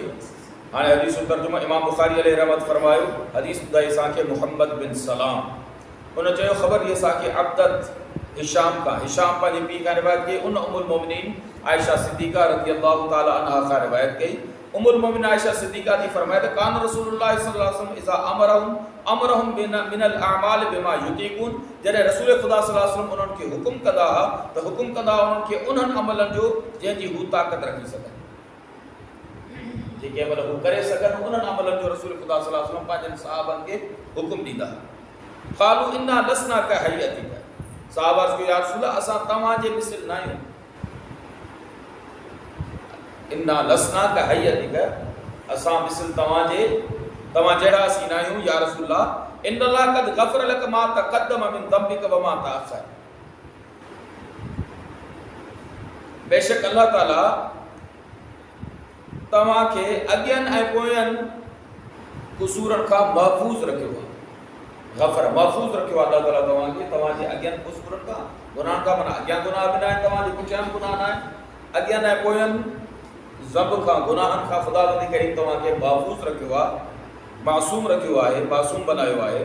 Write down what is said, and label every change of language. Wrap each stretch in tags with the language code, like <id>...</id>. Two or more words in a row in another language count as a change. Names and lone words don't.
<sd>हाणे हदीस जो तर्जुमो इमाम बुखारी अलैहि रहमत फरमायो, हदीस ॿुधाई असांखे मुहम्मद बिन सलाम, उन चयो ख़बर इहे असांखे अब्दत हिशाम पंहिंजे पीउ खां रिवायत कई, उन उमुल मोमिनीन आयशा सिद्दीक़ा</sd> <ar>رضي الله تعالى عنها</ar> <sd>खां रिवायत कई। उमुल मोमिनीन आयशा सिद्दीक़ा थी फरमाए त</sd> <ar>كان رسول الله صلى الله عليه وسلم إذا أمرهم من الأعمال بما يطيقون,</ar> <sd>जॾहिं रसूल ख़ुदा</sd> <ar>صلى الله عليه وسلم</ar> <sd>उन्हनि खे हुकुम कंदा हुआ त हुकुम कंदा उन्हनि खे उन्हनि अमलनि जो जंहिंजी हू ताक़त रखी सघनि, जेके अमल हू करे सघनि, उन्हनि अमलनि जो रसूल ख़ुदा</sd> <ar>صلى الله عليه وسلم</ar> <sd>पंहिंजनि सहाबनि खे हुकुम ॾींदा।</sd> <ar>قالوا إنا لسنا كهيئتك,</ar> <sd>सहाबा अर्ज़ कयो या रसूल असां तव्हांजे मिसल न आहियूं,</sd> <ar>إنا لسنا كهيئتك,</ar> <sd>असां मिसल तव्हां जहिड़ा असीं न आहियूं या रसूल,</sd> <ar>إن الله قد غفر لك ما تقدم من ذنبك وما تأخر,</ar> <sd>बेशक अल्लाह ताला तव्हांखे अॻियनि ऐं पोयनि क़ुसूरनि खां महफ़ूज़ रखियो आहे। गफ़र महफ़ूज़ रखियो आहे अल्लाह ताला तव्हांखे, तव्हांजे अॻियनि क़ुसूरनि खां, गुनाहनि खां, माना अॻियां गुनाह बि न आहिनि, तव्हांजे पुठियां बि गुनाह न आहिनि, अॻियनि ऐं पोयनि ज़ंब खां, गुनाहनि खां ख़ुदावंद करीम तव्हांखे महफ़ूज़ रखियो आहे, मासूम रखियो आहे, मासूम बनायो आहे।</sd>